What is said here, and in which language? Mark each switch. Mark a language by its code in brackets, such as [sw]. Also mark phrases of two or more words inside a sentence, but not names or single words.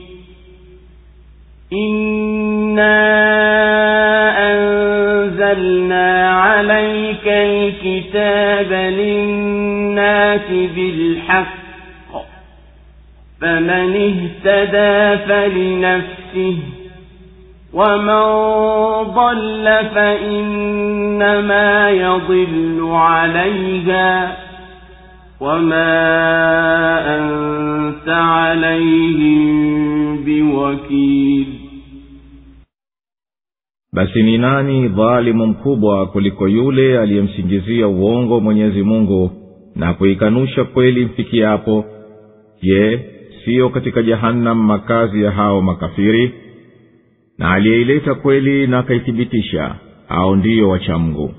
[ar] إنا أنزلنا عليك الكتاب للناس بالحق فمن اهتدى فلنفسه ومن ضل فإنما يضل عليها وما أنت عليهم بوكيل وكيل. [sw] basi ni nani dhalimu mkubwa kuliko yule aliyemsingizia uongo Mwenyezi Mungu na kuikanusha kweli mfikiapo? Je, sio katika jahannam makazi ya hao makafiri? Na aliyeileta kweli na akaithibitisha, hao ndiyo wacha Mungu.